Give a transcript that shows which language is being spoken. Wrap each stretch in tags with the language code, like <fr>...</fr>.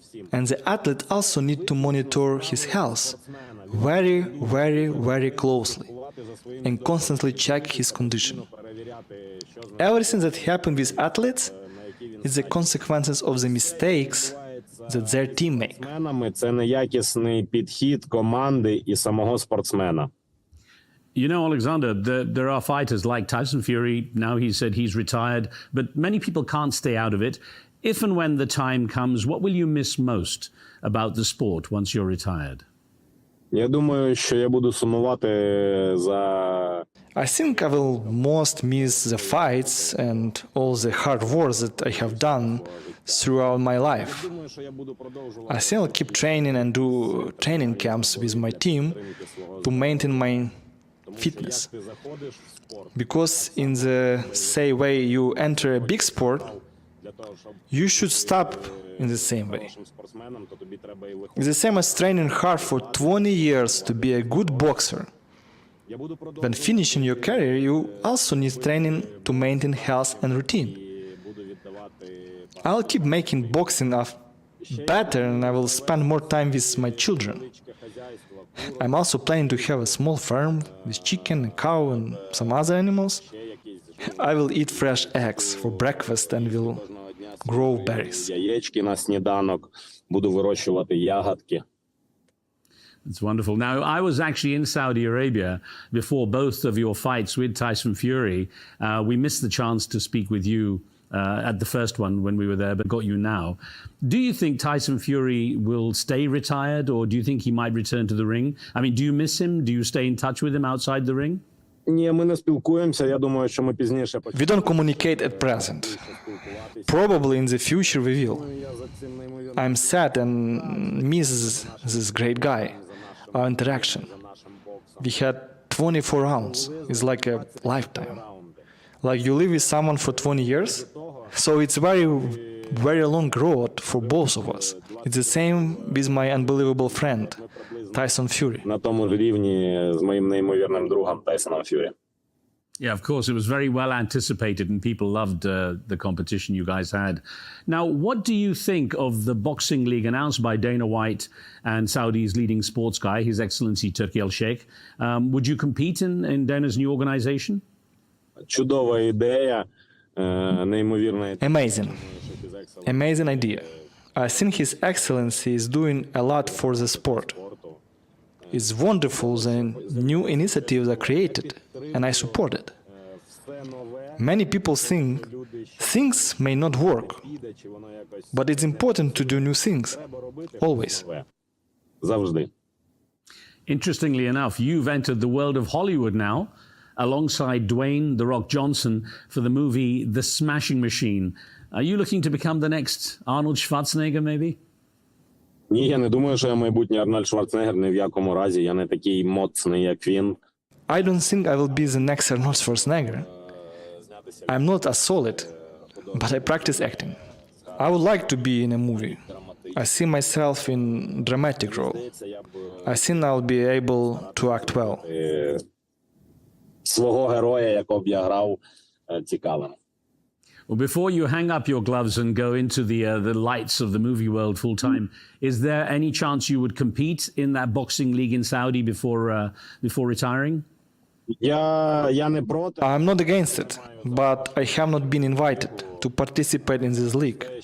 <en>And the athlete also need to monitor his health very, very, very closely and constantly check his condition. Everything that happens with athletes is the consequences of the mistakes that their team make.</en> <uk>Це неякісний підхід команди і самого спортсмена.</uk> <en>You know, Alexander, there are fighters like Tyson Fury. Now he said he's retired, but many people can't stay out of it. If and when the time comes, what will you miss most about the sport once you're retired?</en> <uk>Я думаю, що я буду сумувати за</uk> <en>I think I will most miss the fights and all the hard work that I have done throughout my life. I think I'll keep training and do training camps with my team to maintain my fitness. Because in the same way you enter a big sport, you should stop in the same way. It's the same as training hard for 20 years to be a good boxer. When finishing your career, you also need training to maintain health and routine. I'll keep making boxing better and I will spend more time with my children. I'm also planning to have a small farm with chicken, a cow and some other animals. I will eat fresh eggs for breakfast and will grow berries.</en> <uk>яєчки на сніданок, буду вирощувати ягодки.</uk> <en>It's wonderful. Now, I was actually in Saudi Arabia before both of your fights with Tyson Fury. We missed the chance to speak with you at the first one when we were there, but got you now. Do you think Tyson Fury will stay retired, or do you think he might return to the ring? I mean, do you miss him? Do you stay in touch with him outside the ring?</en> <uk>Ні, ми не спілкуємося. Я думаю, що ми пізніше.</uk> <en>We don't communicate at present. Probably in the future we will. I'm sad and miss this great guy. Our interaction. We had 24 rounds. It's like a lifetime. Like you live with someone for 20 years, so it's very, very long road for both of us. It's the same with my unbelievable friend, Tyson Fury.</en> <uk>На тому ж рівні з моїм неймовірним другом Тайсоном Ф'юрі.</uk> <en>Yeah, of course. It was very well anticipated and people loved the competition you guys had. Now, what do you think of the boxing league announced by Dana White and Saudi's leading sports guy, His Excellency Turki Al-Sheikh? Would you compete in Dana's new organization?</en> <uk>Чудова ідея, неймовірна.</uk> <en>Amazing. Amazing idea. I think His Excellency is doing a lot for the sport. It's wonderful that new initiatives are created, and I support it. Many people think things may not work, but it's important to do new things, always.</en> <uk>Завжди.</uk> <en>Interestingly enough, you've entered the world of Hollywood now, alongside Dwayne "The Rock" Johnson for the movie The Smashing Machine. Are you looking to become the next Arnold Schwarzenegger, maybe?</en> <uk>Ні, я не думаю, що я майбутній Арнольд Шварценеггер, ні в якому разі. Я не такий моцний, як він.</uk> <en>I don't think I will be the next Arnold Schwarzenegger. I'm not a solid, but I practice acting. I would like to be in a movie. I see myself in dramatic role. I think I'll be able to act well.</en> <uk>Свого героя, якого б я грав, цікавим.</uk> <en>Well, before you hang up your gloves and go into the lights of the movie world full time, is there any chance you would compete in that boxing league in Saudi before retiring?</en> <uk>Я не проти.</uk> <en>I'm not against it, but I have not been invited to participate in this league.</en>